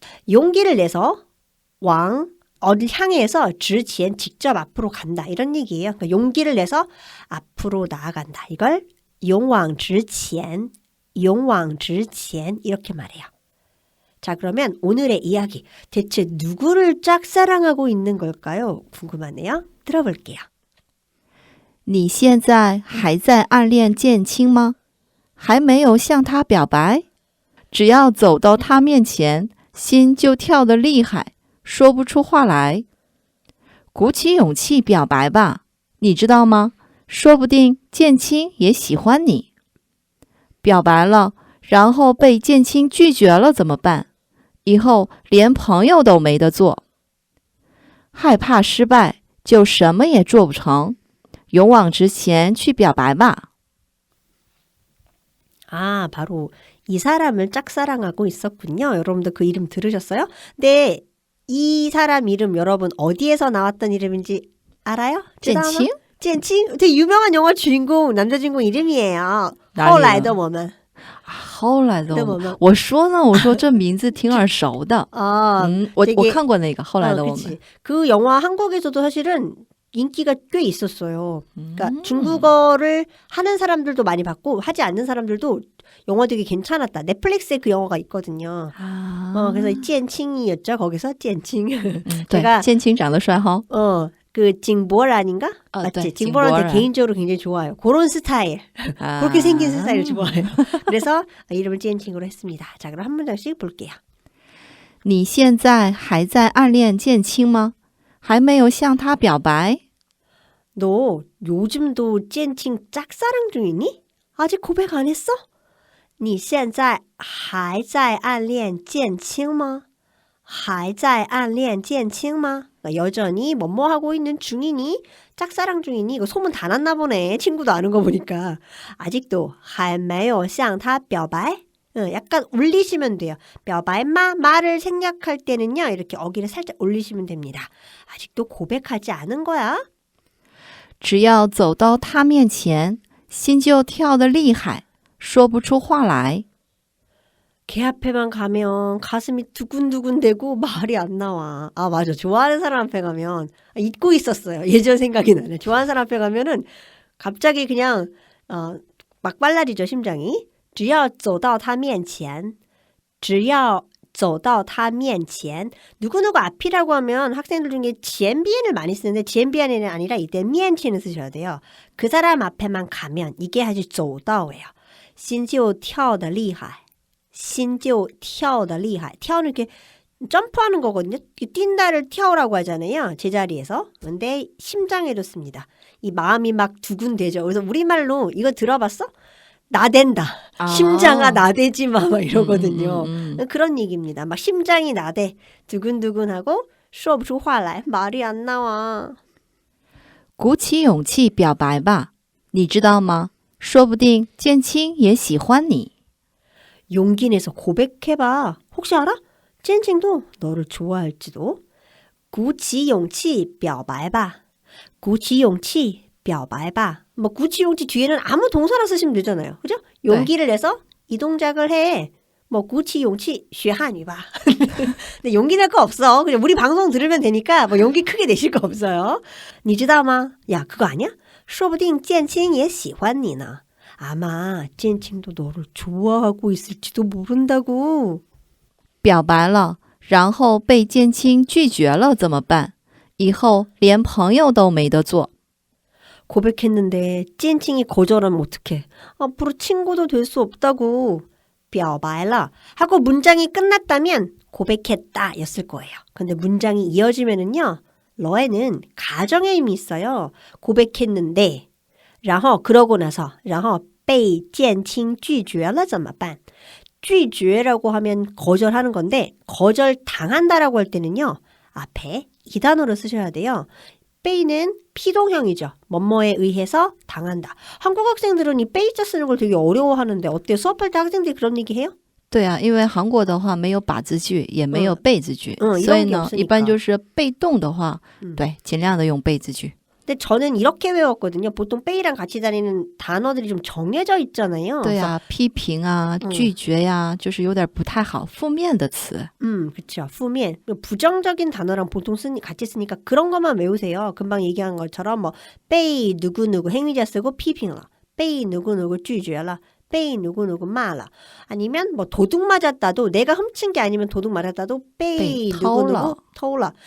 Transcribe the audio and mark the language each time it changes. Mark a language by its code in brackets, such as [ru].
[ko] 용기를 내서 어딜 향해서 直前 직접 앞으로 간다 이런 얘기예요. 그러니까 용기를 내서 앞으로 나아간다. 이걸 勇往直前이렇게 말해요. 자 그러면 오늘의 이야기 대체 누구를 짝사랑하고 있는 걸까요? 궁금하네요. 들어볼게요. [zh] 你现在还在暗恋建青吗？还没有向他表白？只要走到他面前，心就跳得厉害，说不出话来。鼓起勇气表白吧，你知道吗？说不定建青也喜欢你。表白了，然后被建青拒绝了怎么办？以后连朋友都没得做。害怕失败，就什么也做不成。勇往直前去表白吧。 [ko] 바로 이 사람을 짝사랑하고 있었군요. 여러분들 그 이름 들으셨어요? 네, 이 사람 이름 여러분 어디에서 나왔던 이름인지 알아요? [zh] 建青 [ko] 젠칭 되게 유명한 영화 주인공 남자 주인공 이름이에요. [zh] 哪里呢？后来的我们后来的对我们我说呢，我说这名字挺耳熟的。我 [ko] 되게 [zh] 看过那个后来的我们。 [ko] 그치. 그 영화 한국에서도 사실은 인기가 꽤 있었어요. 그러니까 중국어를 하는 사람들도 많이 봤고 하지 않는 사람들도 영화 되게 괜찮았다. 넷플릭스에 그 영화가 있거든요. 그래서 젠칭이었죠. 거기서 젠칭. [zh] 对， [ko] 제가 [zh] 建青长得帅哈。 [ko] 그 징보란인가? 맞지? 네, 징보란 징보란. 개인적으로 굉장히 좋아요. 그런 스타일. 그렇게 생긴 스타일을 좋아해요. 그래서 이름을 젠칭으로 했습니다. 자, 그럼 한 문장씩 볼게요. [zh] 你现在还在暗恋建青吗？还没有向他表白？ [ko] 너 요즘도 젠칭 짝사랑 중이니? 아직 고백 안 했어? [zh] 你现在还在暗恋建青吗? 还在暗恋建青吗? [ko] 여전히 뭐뭐 하고 있는 중이니? 짝사랑 중이니? 이거 소문 다 났나 보네. 친구도 아는 거 보니까. 아직도 [zh] 还没有向他表白? [ko] 약간 올리시면 돼요. 表白마 말을 생략할 때는요. 이렇게 어기를 살짝 올리시면 됩니다. 아직도 고백하지 않은 거야? [zh] 只要走到他面前，心就跳得厉害，说不出话来。 [ko] 걔 앞에만 가면 가슴이 두근두근대고 말이 안 나와. 맞아. 좋아하는 사람 앞에 가면 잊고 있었어요. 예전 생각이 나네. 좋아하는 사람 앞에 가면은 갑자기 그냥 막 빨라지죠. 심장이. [zh] 只要走到他面前只要走到他面前 [ko] 누구누구 앞이라고 하면 학생들 중에 지엔비엔을 많이 쓰는데 지엔비엔이 아니라 이때 미엔치는 쓰셔야 돼요. 그 사람 앞에만 가면 이게 아주 走到예요. [zh] 心就跳得厉害心就跳得厉害 跳는 [ko] 이렇게 점프하는 거거든요. 뛴다를跳라고 하잖아요. 제자리에서. 근데 심장에도 씁니다. 이 마음이 막 두근대죠. 그래서 우리말로 이거 들어봤어? 나댄다. 심장아 나대지 마. 막 이러거든요. 그런 얘기입니다. 막 심장이 나대. 두근두근하고 [zh] 说不出话来 [ko] 말이 안 나와. [zh] 鼓起勇气表白吧，你知道吗？说不定建青也喜欢你。 [ko] 용기 내서 고백해봐. 혹시 알아? 젠칭도 너를 좋아할지도. [zh] 鼓起勇气表白吧.鼓起勇气表白吧. [ko] 뭐 [zh] 鼓起勇气 [ko] 뒤에는 아무 동사나 쓰시면 되잖아요. 그죠? 용기를 내서 이 동작을 해. 뭐 [zh] 鼓起勇气学汉语吧. [ko] 근데 용기 낼 거 없어. 그냥 우리 방송 들으면 되니까 뭐 용기 크게 내실 거 없어요. [zh] 你知道吗? [ko] 야, 그거 아니야? [zh] 说不定建青也喜欢你呢. [ko] 아마 젠칭도 너를 좋아하고 있을지도 모른다고. [zh] 表白了，然后被建青拒绝了怎么办？以后连朋友都没得做。 [ko] 고백했는데 젠칭이 거절하면 어떡해. 앞으로 친구도 될 수 없다고. [zh] 表白了 [ko] 하고 문장이 끝났다면 고백했다 였을 거예요. 근데 문장이 이어지면은요. 러에는 가정의 힘이 있어요. 고백했는데 然后 그러고 나서 [zh] 然后被见亲拒绝了怎么办? [ko] 拒绝라고 하면 거절하는 건데 거절당한다라고 할 때는요. 앞에 이 단어를 쓰셔야 돼요. 베이는 피동형이죠. 뭐뭐에 의해서 당한다. 한국 학생들은 이 베이자 쓰는 걸 되게 어려워하는데 어때요? 수업할 때 학생들이 그런 얘기 해요? [zh] 对啊，因为韩国的话没有把字句，也没有被字句，所以呢，一般就是被动的话，对，尽量的用被字句。 [ko] 근데 저는 이렇게 외웠거든요. 보통 베이랑 같이 다니는 단어들이 좀 정해져 있잖아요. [zh] 对啊，批评啊，拒绝呀，就是有点不太好，负面的词。 [ko] 그렇죠. 负面 부정적인 단어랑 보통 같이 쓰니까 그런 것만 외우세요. 금방 얘기한 것처럼 뭐被 누구누구 행위자 쓰고批评了, 被 누구누구 拒绝了, 被 누구누구 骂了. 아니면 뭐 도둑 맞았다도 내가 훔친 게 아니면 도둑 맞았다도 被 누구누구 偷了.